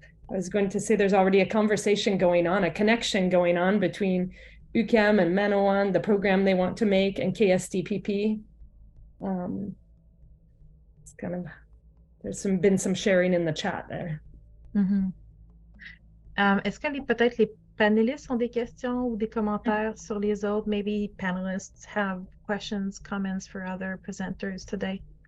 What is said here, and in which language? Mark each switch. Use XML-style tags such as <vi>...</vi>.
<en>I was going to say there's already a conversation going on, a connection going on between UQAM and Manawan, the program they want to make, and KSDPP. It's kind of, there's been some sharing in the chat there. Mm-hmm.</en> <fr>Est-ce que peut-être les panélistes ont des questions ou des commentaires sur les autres?</fr> <en>Maybe panelists have questions, comments for other presenters today.</en>